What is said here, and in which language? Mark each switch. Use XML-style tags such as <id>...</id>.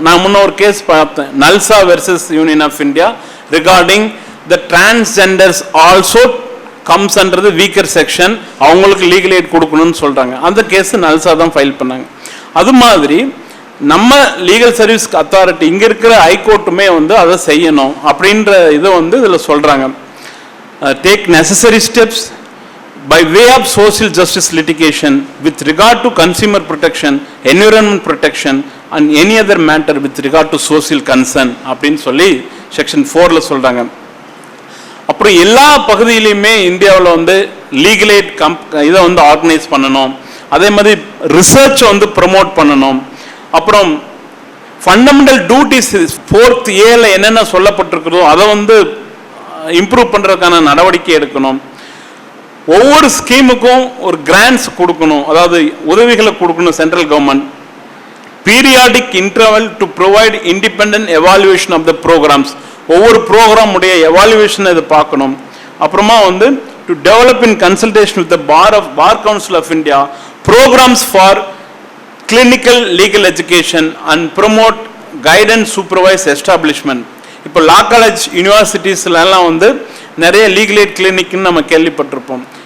<ta>நான் முன்ன ஒரு கேஸ் பார்த்தேன், நல்சா versus union of India regarding the transgenders also comes under weaker section, அவங்களுக்கு லீகல் எய்ட் கொடுக்கணும்னு சொல்கிறாங்க. அந்த கேஸ் நல்சா தான் ஃபைல் பண்ணாங்க. அது மாதிரி நம்ம லீகல் சர்வீஸ் அத்தாரிட்டி இங்கே இருக்கிற ஹைகோர்ட்டுமே வந்து அதை செய்யணும் அப்படின்ற இதை வந்து இதில் சொல்கிறாங்க.</ta> <en>take necessary steps by way of social justice litigation with regard to consumer protection, environment protection and any other matter with regard to social concern</en> <ta>அப்படின்னு சொல்லி செக்ஷன் 4ல சொல்கிறாங்க. அப்புறம் எல்லா பகுதியிலையுமே இந்தியாவில் வந்து லீகல் எய்ட் இதை வந்து ஆர்கனைஸ் பண்ணணும். அதே மாதிரி ரிசர்ச் வந்து ப்ரமோட் பண்ணணும். அப்புறம் ஃபண்டமெண்டல் டியூட்டிஸ் 4th Aல என்னென்ன சொல்லப்பட்டிருக்கிறதோ அதை வந்து இம்ப்ரூவ் பண்ணுறதுக்கான நடவடிக்கை எடுக்கணும். ஒவ்வொரு ஸ்கீமுக்கும் ஒரு கிராண்ட்ஸ் கொடுக்கணும், அதாவது உதவிகளை கொடுக்கணும் central government.</ta> <en>periodic interval to provide independent evaluation of the programs.</en> <ta>ஒவ்வொரு ப்ரோக்ராம் உடைய எவாலுவேஷன் இது பார்க்கணும். அப்புறமா வந்து</ta> <en>to develop in consultation with the Bar Council of India programs for clinical legal education and promote guidance supervised establishment.</en> <ta>இப்போ லா college யூனிவர்சிட்டிஸ்லாம் வந்து நிறைய legal eight கிளினிக்னு நம்ம கேள்விப்பட்டிருப்போம்.</ta>